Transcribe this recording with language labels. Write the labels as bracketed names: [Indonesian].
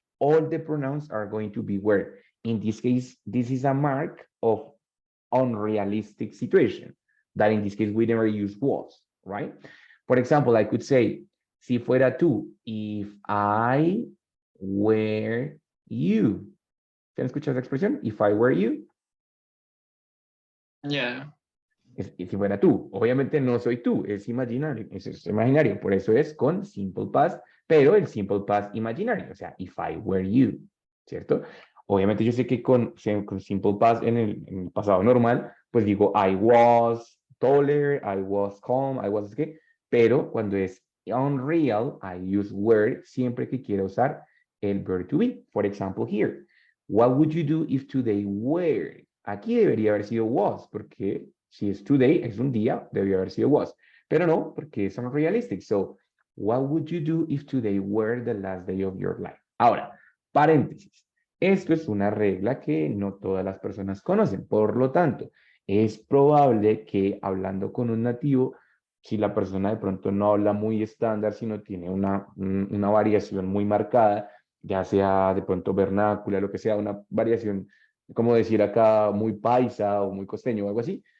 [English] All the pronouns are going to be where. In this case, this is a mark of unrealistic situation. That in this case, we never use was, right? For example, I could say, [Spanish] si fuera tú, [English] if I were you. [Spanish] ¿Se han escuchado esa expresión? [English] If I were you. Yeah. [Spanish] Si fuera tú. Obviamente no soy tú, es imaginario, es imaginario. Por eso es con simple past, pero el simple past imaginario. O sea, [English] if I were you, ¿cierto? [Spanish] Obviamente yo sé que con simple past en el pasado normal, pues digo [English] I was taller, I was calm, I was qué, [Spanish] pero cuando es unreal, [English] I use were [Spanish] siempre que quiera usar el verb to be. [English] For example, here, what would you do if today were? [Spanish] Aquí debería haber sido was, porque si es today, es un día, debió haber sido was. Pero no, porque es unrealistic. [English] So, what would you do if today were the last day of your life? [Spanish] Ahora, paréntesis. Esto es una regla que no todas las personas conocen. Por lo tanto, es probable que hablando con un nativo, si la persona de pronto no habla muy estándar, sino tiene una variación muy marcada, ya sea de pronto vernácula, lo que sea, una variación, como decir acá, muy paisa o muy costeño o algo así.